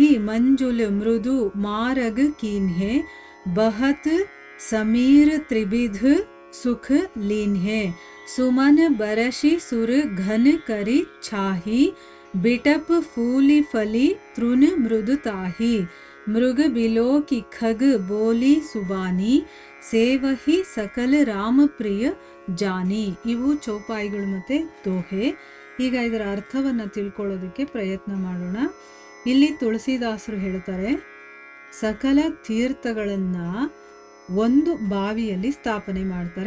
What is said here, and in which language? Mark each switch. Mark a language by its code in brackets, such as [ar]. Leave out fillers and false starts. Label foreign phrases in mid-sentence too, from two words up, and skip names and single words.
[awa] मंजुल मृदु मारग कीन्हे बहत समीर त्रिविध सुख लीन्हे सुमन बरशी सुर घन करी छाही बिटप फूली फली तृण मृदुताही मृग बिलो की खग बोली सुबानी सेवहि सकल राम प्रिय जानि. [kn] ಇವು ಚೌಪಾಯಿಗಳು ಮತ್ತು ದೋಹೆ. ಈಗ ಇದರ ಅರ್ಥವನ್ನು ತಿಳ್ಕೊಳ್ಳೋದಕ್ಕೆ ಪ್ರಯತ್ನ ಮಾಡೋಣ. ಇಲ್ಲಿ ತುಳಸಿದಾಸರು ಹೇಳ್ತಾರೆ, ಸಕಲ ತೀರ್ಥಗಳನ್ನು ಒಂದು ಬಾವಿಯಲ್ಲಿ ಸ್ಥಾಪನೆ ಮಾಡ್ತಾರೆ.